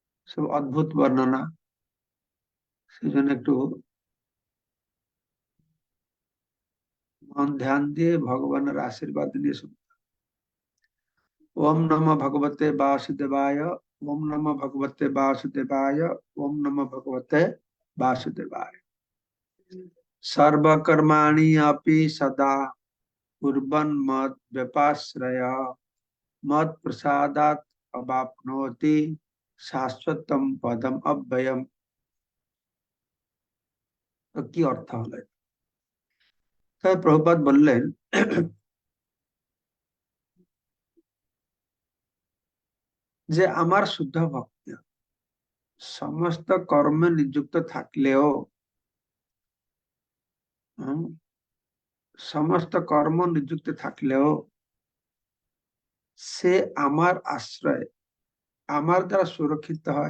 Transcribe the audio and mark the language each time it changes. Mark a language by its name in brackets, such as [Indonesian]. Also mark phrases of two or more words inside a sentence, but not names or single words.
[Bangla] সব অদ্ভুত বর্ণনা। সেজন্য একটু মন ধ্যান দিয়ে ভগবানের আশীর্বাদ নিয়ে শুনুন। [Sanskrit] ওম নমঃ ভগবতে বাসুদেবায়। ওম নমঃ ভগবতে বাসুদেবায়। ওম নমঃ ভগবতে বাসুদেবায়। सर्वकर्माणि अपि सदा कुर्वन् मत् व्यपाश्रय मत् प्रसादात् अवाप्नोति शाश्वतम पदम अव्ययम। [Bangla] তো কি অর্থ হলো? তাই প্রভুপাদ বললেন যে আমার শুদ্ধ ভক্ত সমস্ত কর্মে নিযুক্ত থাকলেও, হুম, সমস্ত কর্ম নিযুক্ত থাকলেও সে আমার আশ্রয়, আমার দ্বারা সুরক্ষিত হয়।